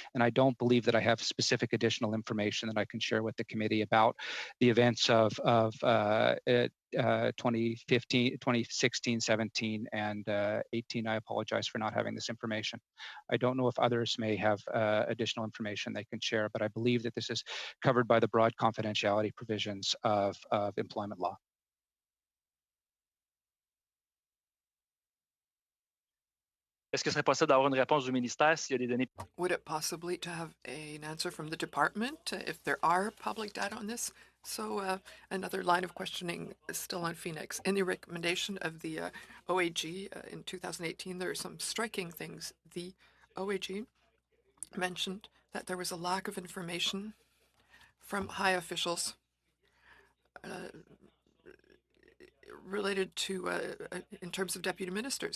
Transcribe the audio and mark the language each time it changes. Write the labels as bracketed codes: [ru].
[en] And I don't believe that I have specific additional information that I can share with the committee about the events of 2015, 2016, 17, and 18. I apologize for not having this information. I don't know if others may have additional information they can share, but I believe that this is covered by the broad confidentiality provisions of employment law. [fr] Est-ce que ce serait possible d'avoir une réponse du ministère s'il y a des données? [en] Would it possibly to have an answer from the department if there are public data on this? So another line of questioning is still on Phoenix. In the recommendation of the OAG in 2018, there are some striking things. The OAG mentioned that there was a lack of information from high officials related to in terms of deputy ministers.